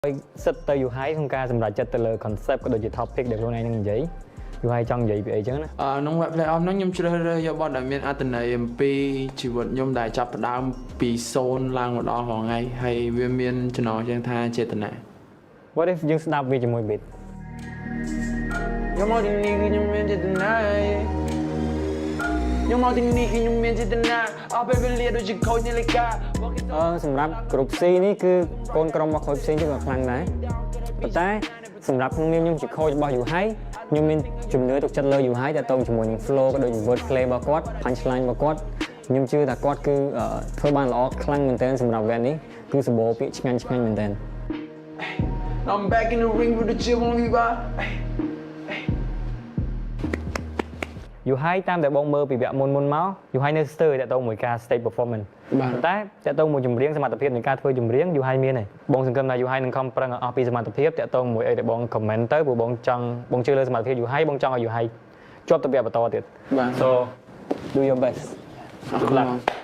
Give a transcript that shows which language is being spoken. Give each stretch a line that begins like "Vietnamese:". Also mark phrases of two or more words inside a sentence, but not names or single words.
Khmer: សិតទៅយូហៃក្នុងការសម្រេចចិត្តទៅលើ concept ក៏ដូចជា topic ដែលខ្លួនឯងនឹងនិយាយយូហៃចង់និយាយពីអីចឹងណា ក្នុង
English: web play off
Khmer: ហ្នឹងខ្ញុំជ្រើសរើសយកបទដែលមានអត្ថន័យអំពីជីវិតខ្ញុំដែលចាប់ផ្ដើមពី0ឡើងមកដល់រាល់ថ្ងៃហើយវាមានចំណងជើងថាចេតនា
English: What if
Khmer: យើងស្ដាប់វាជាមួយ beat ខ្ញុំមកទីនេះគឺខ្ញុំមានចេតនាខ្ញុំមកទីនេះគឺខ្ញុំមានចេតនាអស់ពេលវេលាដូចជាខូចនាឡិកា សម្រាប់ក្រុម C នេះគឺកូនក្រុមរបស់ Coach C គឺខ្លាំងដែរប៉ុន្តែសម្រាប់ក្នុងនាមខ្ញុំជា coach របស់យូហៃខ្ញុំមានជំនឿទុកចិត្តលើយូហៃតែតោងជាមួយនឹង flow ក៏ដូចជា
English: word play
Khmer: របស់គាត់ punchline របស់គាត់ខ្ញុំជឿថាគាត់គឺធ្វើបានល្អខ្លាំងមែនទែនសម្រាប់ event នេះគឺសម្បូរពាក្យឆ្ងាញ់មែនទែន
English: I'm back in the ring with the chill on me ba
Khmer: យូហៃតាមដែលបងមើលពីវគ្គមុនមកយូហៃនៅស្ទើរតែតោងមួយការ
English: stage performance
Khmer: តែតើតោងមួយចម្រៀងសមត្ថភាពនៃការធ្វើចម្រៀងយូហៃមានហើយបងសង្ឃឹមថាយូហៃនឹងខំប្រឹងអស់ពីសមត្ថភាពតើតោងមួយអីដែលបង comment ទៅព្រោះបងជឿលើសមត្ថភាពយូហៃបងចង់ឲ្យយូហៃជាប់ទៅវគ្គបន្តទៀត
English: So do your best good luck